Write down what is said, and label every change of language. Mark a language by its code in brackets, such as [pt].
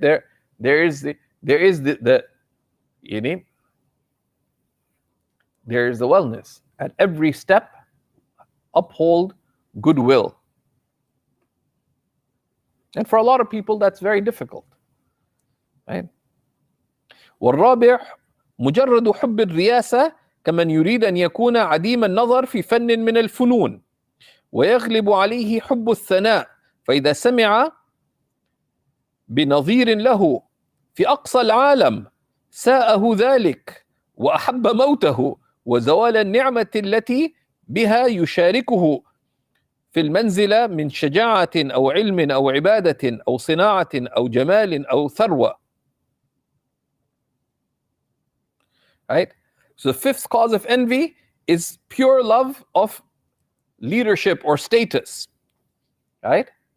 [en] There is the you know, there is the wellness. At every step, uphold goodwill. And for a lot of people, that's very difficult, right? [ar] والرابع مجرد حب الرياسة كمن يريد أن يكون عديم النظر في فن من الفنون ويغلب عليه حب الثناء فإذا سمع بنظير له في أقصى العالم ساءه ذلك وأحب موته وزوال النعمة التي بها يشاركه في المنزلة من شجاعة أو علم أو عبادة أو صناعة أو جمال أو ثروة. [en] Right? So the fifth cause of envy is pure love of leadership or status, right?